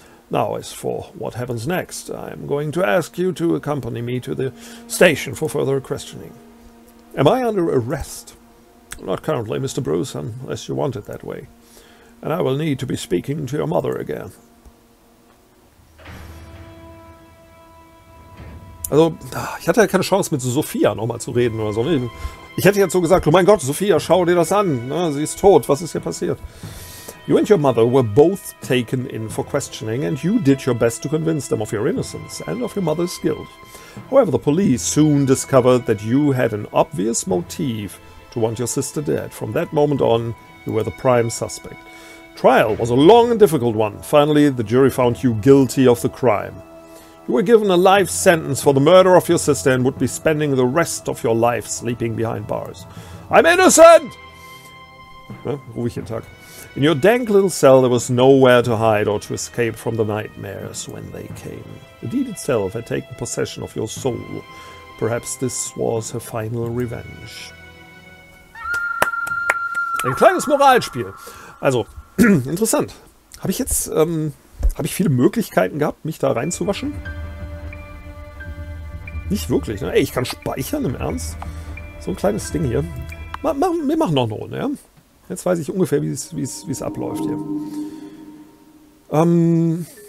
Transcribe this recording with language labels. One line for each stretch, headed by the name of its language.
English: Now, as for what happens next, I am going to ask you to accompany me to the station for further questioning. Am I under arrest? Not currently, Mr. Bruce, unless you want it that way. And I will need to be speaking to your mother again.
German: Also, ich hatte ja keine Chance, mit Sophia nochmal zu reden oder so. Ich hätte jetzt so gesagt, oh mein Gott, Sophia, schau dir das an. Sie ist tot, was ist hier passiert?
English: You and your mother were both taken in for questioning, and you did your best to convince them of your innocence and of your mother's guilt. However, the police soon discovered that you had an obvious motive to want your sister dead. From that moment on, you were the prime suspect. Trial was a long and difficult one. Finally, the jury found you guilty of the crime. You were given a life sentence for the murder of your sister and would be spending the rest of your life sleeping behind bars. I'm innocent!
German: Rufe ich jeden Tag.
English: In your dank little cell there was nowhere to hide or to escape from the nightmares when they came. The deed itself had taken possession of your soul. Perhaps this was her final revenge.
German: Ein kleines Moralspiel. Also, interessant. Habe ich jetzt... Habe ich viele Möglichkeiten gehabt, mich da reinzuwaschen? Nicht wirklich, ne? Ey, ich kann speichern, im Ernst? So ein kleines Ding hier. Wir machen noch eine Runde, ja? Jetzt weiß ich ungefähr, wie es abläuft hier.